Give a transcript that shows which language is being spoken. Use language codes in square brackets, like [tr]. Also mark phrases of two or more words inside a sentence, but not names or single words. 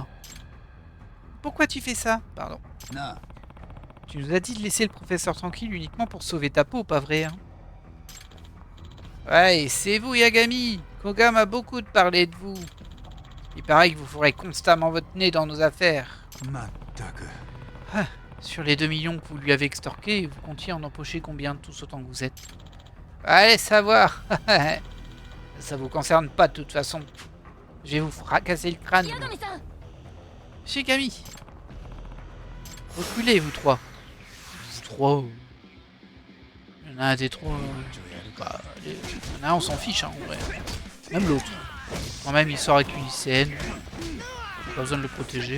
[fr] Pourquoi tu fais ça? Pardon. [ja] なあ。 [fr] Tu nous as dit de laisser le professeur tranquille uniquement pour sauver ta peau, pas vrai, hein? Ouais, c'est vous, Yagami. Koga m'a beaucoup parlé de vous. Il paraît que vous ferez constamment votre nez dans nos affaires. [ja] まったく。 [fr] Sur les 2 millions que vous lui avez extorqués, vous comptiez en empocher combien de tous autant que vous êtes? Allez savoir. Ça vous concerne pas de toute façon. Je vais vous fracasser le crâne. [ja] 八神さん [fr] Shigami. Reculez, vous trois. Vous trois. Il y en a un des trois. [ja] ちょやるか。 [fr] Bah, il y en a un, on s'en fiche, hein, en vrai. Même l'autre. Quand même, il sort avec une lycéenne. Pas besoin de le protéger.